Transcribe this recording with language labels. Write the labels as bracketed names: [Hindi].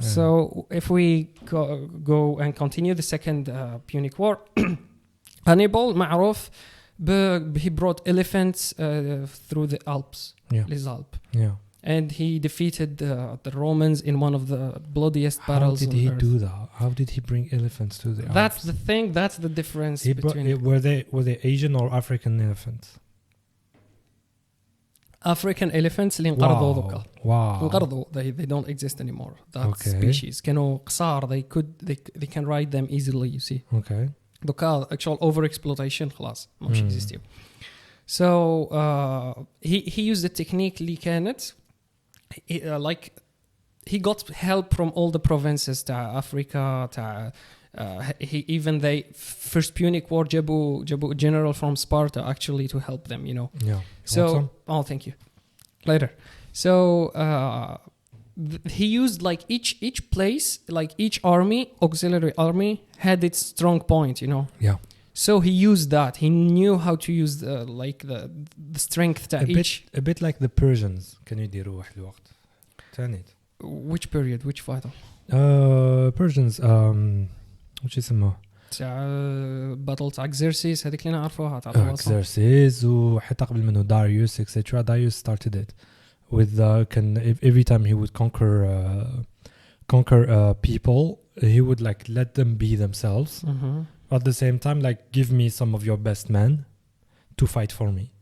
[English] So if we go and continue the second Punic War, Hannibal معروف he brought elephants through the Alps. [French] Les Alpes. [English] Yeah. and he defeated the Romans in one of the bloodiest battles. How did he do that? How did he bring elephants to the Arabs? That's the thing. That's the difference between. Were they Asian or African elephants? African elephants [Arabic] اللي انقرضوا دوكا. [English] Wow. [Arabic] انقرضوا. [English] They don't exist anymore. That species. [Arabic] كانوا قصار. [English] They can ride them easily. You see. Okay. [Arabic] دوكا [English] actual overexploitation [Arabic] خلاص ما مش [English] existing. So he used the technique [Arabic] اللي كانت [English] like he got help from all the provinces [Arabic] تاع أفريقيا تاع [English] he even they first Punic War جابوا general from Sparta actually to help them, you know. Yeah. So thank you. Later. So he used like each place, like each army, auxiliary army had its strong point, you know. Yeah. So he used that. He knew how to use the strength to each. A bit like the Persians. [Arabic] كانوا يديروا واحد الوقت. تاني. [English] Which period? Which fighter? [Arabic] Persians. وش يسموه؟ battle تاع Xerxes هذيك اللي نعرفوها تاع [English] Xerxes [Arabic] وحتى قبل منه [English] Darius etc. Darius started it with every time he would conquer people, he would like let them be themselves. At the same time, like give me some of your best men to fight for me.